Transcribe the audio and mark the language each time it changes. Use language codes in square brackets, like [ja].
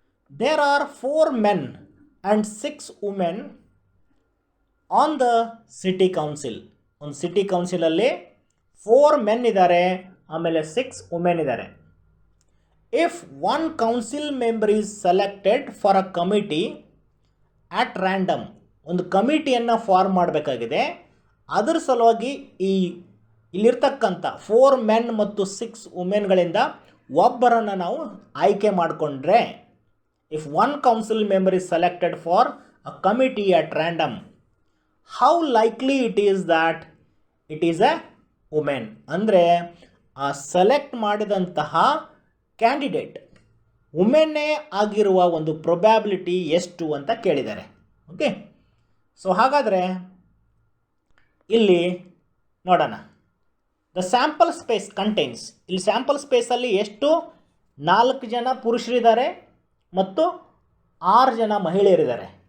[en] There are 4 men and 6 women on the city council. [kn] ಒಂದು city ಕೌನ್ಸಿಲಲ್ಲಿ 4 men ಇದ್ದಾರೆ, ಆಮೇಲೆ 6 women ಇದ್ದಾರೆ. [en] If one council member is selected for a committee at random, [kn] ಒಂದು ಕಮಿಟಿಯನ್ನು form ಮಾಡಬೇಕಾಗಿದೆ. ಅದರ ಸಲುವಾಗಿ ಇಲ್ಲಿರ್ತಕ್ಕಂಥ 4 men ಮತ್ತು 6 womenಗಳಿಂದ ಒಬ್ಬರನ್ನು ನಾವು ಆಯ್ಕೆ ಮಾಡಿಕೊಂಡ್ರೆ, [en] if one council member is selected for a committee at random, how likely it is that it is a woman? [kn] ಅಂದರೆ ಆ ಸೆಲೆಕ್ಟ್ ಮಾಡಿದಂತಹ ಕ್ಯಾಂಡಿಡೇಟ್ ವುಮೆನ್ನೇ ಆಗಿರುವ ಒಂದು ಪ್ರೊಬ್ಯಾಬಿಲಿಟಿ ಎಷ್ಟು ಅಂತ ಕೇಳಿದ್ದಾರೆ. ಓಕೆ, ಸೊ ಹಾಗಾದರೆ ಇಲ್ಲಿ ನೋಡೋಣ. ದ ಸ್ಯಾಂಪಲ್ ಸ್ಪೇಸ್ ಕಂಟೈನ್ಸ್, ಇಲ್ಲಿ ಸ್ಯಾಂಪಲ್ ಸ್ಪೇಸಲ್ಲಿ ಎಷ್ಟು 4 ಜನ ಪುರುಷರಿದ್ದಾರೆ ಮತ್ತು 6 ಜನ ಮಹಿಳೆಯರಿದ್ದಾರೆ.